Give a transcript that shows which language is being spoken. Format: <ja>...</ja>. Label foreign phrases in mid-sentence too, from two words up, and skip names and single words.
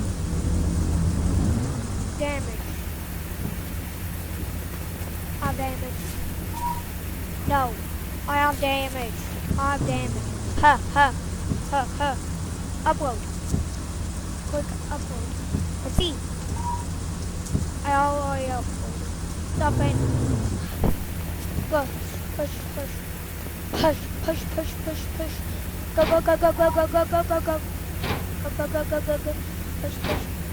<en>Damage. I have damage. No, I have damage. I have damage. Ha ha ha ha. Upload. Click upload. Let's see. I already uploaded. Stop it. Go. Push, push. Push, push, push, push, push. Go, go, go, go, go, go, go, go, go, go. Go, go, go, go, go, go. Push, push.</en>